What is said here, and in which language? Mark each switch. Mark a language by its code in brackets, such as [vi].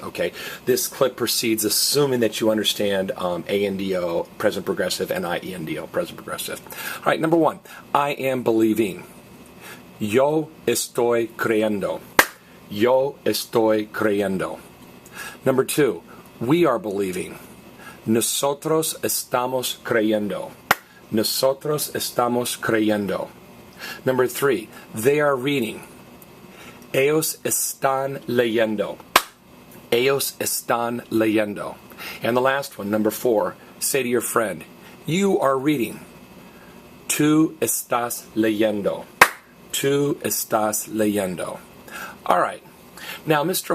[en] Okay, this clip proceeds assuming that you understand A-N-D-O, present progressive, and I-E-N-D-O, present progressive. All right, number one, I am believing. [es] Yo estoy creyendo. Yo estoy creyendo. [en] Number two, we are believing. [es] Nosotros estamos creyendo. Nosotros estamos creyendo. [en] Number three, they are reading. [es] Ellos están leyendo. Ellos están leyendo. [en] And the last one, number four, say to your friend, you are reading. [es] Tú estás leyendo. Tú estás leyendo. [en] All right. Now, Mr.